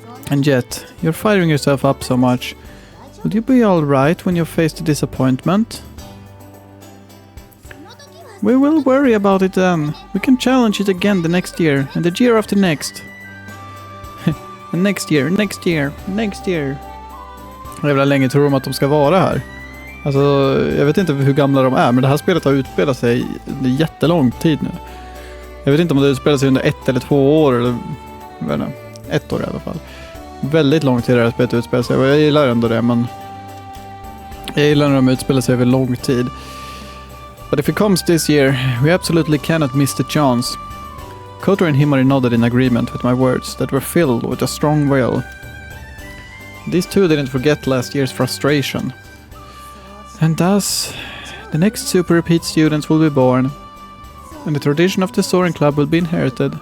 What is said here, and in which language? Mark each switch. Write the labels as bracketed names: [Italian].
[English] And yet, you're firing yourself up so much. Would you be alright when you face the disappointment? We will worry about it then. We can challenge it again the next year, and the year after next. And next year. [Swedish] Jävla länge tror de att de ska vara här. Alltså, jag vet inte hur gamla de är, men det här spelet har utspelat sig under jättelång tid nu. Jag vet inte om det utspelar sig under 1 eller 2 år, eller jag vet inte, 1 år i alla fall. Väldigt lång tid det här spelet utspelar sig, och jag gillar ändå det, men jag gillar när de utspelar sig över lång tid. [English] But if it comes this year, we absolutely cannot miss the chance. Kotor and Himari nodded in agreement with my words that were filled with a strong will. These two didn't forget last year's frustration. And thus, the next Super Repeat students will be born, and the tradition of the Soaring Club will be inherited.